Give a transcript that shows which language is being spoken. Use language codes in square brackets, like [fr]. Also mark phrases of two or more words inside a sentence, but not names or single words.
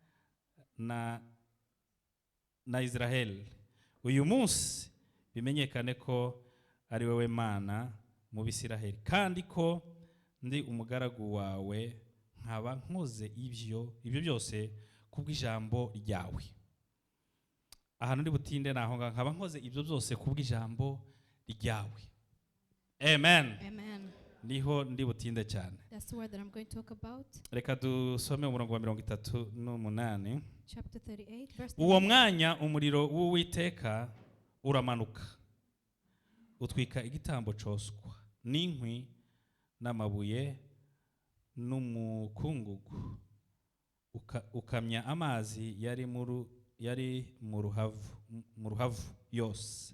[rw] na Israel, uyu munsi bimenyekane ko ari wowe Mana mu Bisiraheli, kandi ko ndi umugaragu wawe, nkaba nkoze ibyo byose kubw'ijambo ryawe. Ahantu ndi butinde naho nkaba nkoze ibyo byose kubw'ijambo ryawe. Amen. Amen. Niho ndi butinde cyane. [en] That's the word that I'm going to talk about. [rw] Reka dusome umurongo wa 38. [en] Chapter 38 verse [rw] Uwo 38. mwanya umuriro w'Uwiteka uramanuka, utwika igitambo cyoswa n'inkwi n'amabuye n'umukungugu, ukamya amazi yari mu ruhavu yose.